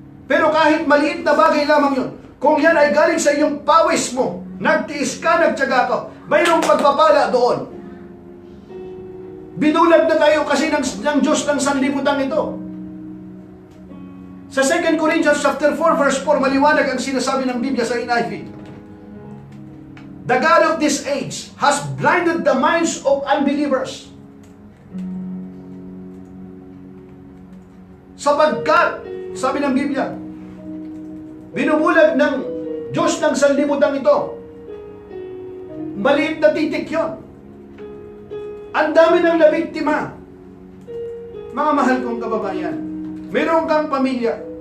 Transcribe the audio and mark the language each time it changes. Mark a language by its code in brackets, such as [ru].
[tl] Pero kahit maliit na bagay lamang yun, kung yan ay galing sa iyong pawis mo, nagtiis ka, nagtiyaga ka, mayroong pagpapala doon. Binulag na tayo kasi ng Diyos ng sanlibutan ito. Sa 2 Corinthians chapter 4, verse 4, maliwanag ang sinasabi ng Biblia sa NIV. [en] The God of this age has blinded the minds of unbelievers. [tl] Sapagkat, sabi ng Biblia, binubulag ng Diyos ng sanlibutan ito. Maliit na titik yon. Ang dami ng nabiktima. Mga mahal kong kababayan, meron kang pamilya.